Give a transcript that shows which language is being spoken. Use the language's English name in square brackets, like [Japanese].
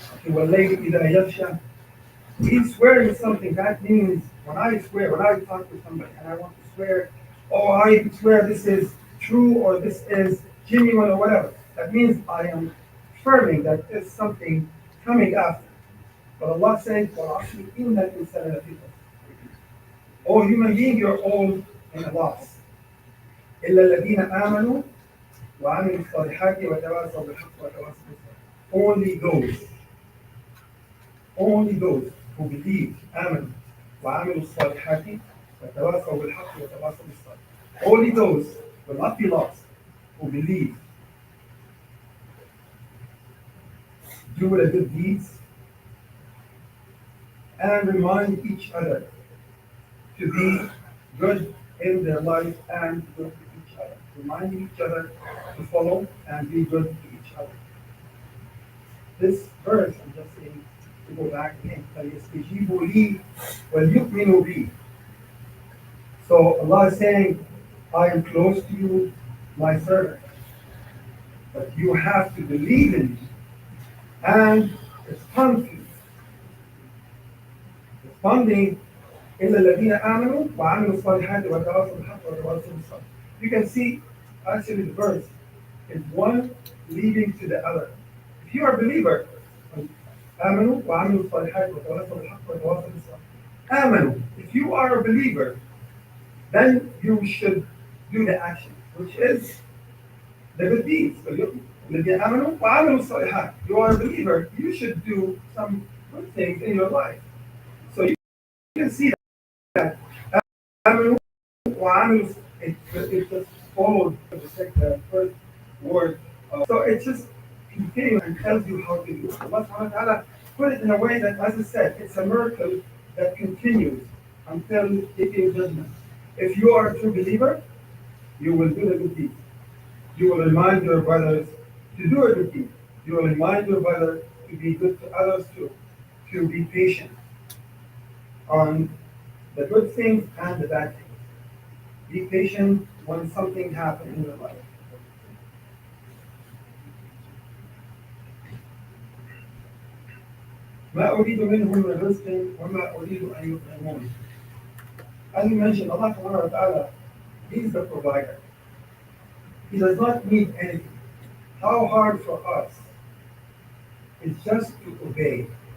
[Arabic] وَاللَّيْلِ إِذَا يَغْشَى. [English] He's swearing something. That means when I swear, when I talk to somebody and I want to swear, oh, I swear this is true or this is genuine or whatever. That means I am affirming that there's something coming after. But Allah says, [Arabic] وَالْعَصْرِ إِنَّ الْإِنسَانَ لَفِي خُسْرٍ. [English] Oh, human being, you're all in a loss. [Arabic] إِلَّا الَّذِينَ آمَنُوا وَعَمِلُوا الصَّالِحَاتِ وَتَوَاصَوْا بِالْحَقِّ وَتَوَاصَوْا بِالصَّبْرِ. [English] Only those who believe, [Arabic] آمنوا وعملوا الصالحات وتواصوا بالحق وتواصوا بالصبر. [English] Only those will not be lost who believe, do the good deeds, and remind each other to be good in their life and good to each other. Reminding each other to follow and be good to each other. This verse, I'm just saying, to go back again, [Arabic] فَلْيَسْتَجِيبُوا لِي وَلْيُؤْمِنُوا بِي. [English] So Allah is saying, I am close to you, my servant, but you have to believe in me and respond to me. Responding, [Arabic] إِلَّا الَّذِينَ آمَنُوا وَعَمِلُوا الصَّالِحَاتِ وَتَوَاصَوْا بِالْحَقِّ وَتَوَاصَوْا بِالصَّبْرِ. [English] You can see, actually, the verse is one leading to the other. If you are a believer, [Arabic] آمنوا وعملوا الصالحات وتواصوا بالحق وتواصوا بالصبر. آمنوا. [English] If you are a believer, then you should do the action, which is the good deeds. [Arabic] الذين آمنوا وعملوا الصالحات. [English] You are a believer, you should do some good things in your life. So you can see that [Arabic] آمنوا وعملوا, [English] it just followed the first word. So it just continues and tells you how to do it. Allah subhanahu wa ta'ala put it in a way that, as I said, it's a miracle that continues until it is judgment. If you are a true believer, you will do the good deeds. You will remind your brothers to do a good deed. You will remind your brother to be good to others too, to be patient on the good things and the bad things. Be patient when something happens in your life. [Arabic] ما أريد منهم من رزق وما أريد أن يطعمون. [English] As you mentioned, Allah subhanahu wa ta'ala, He is the provider. He does not need anything. How hard for us is just to obey.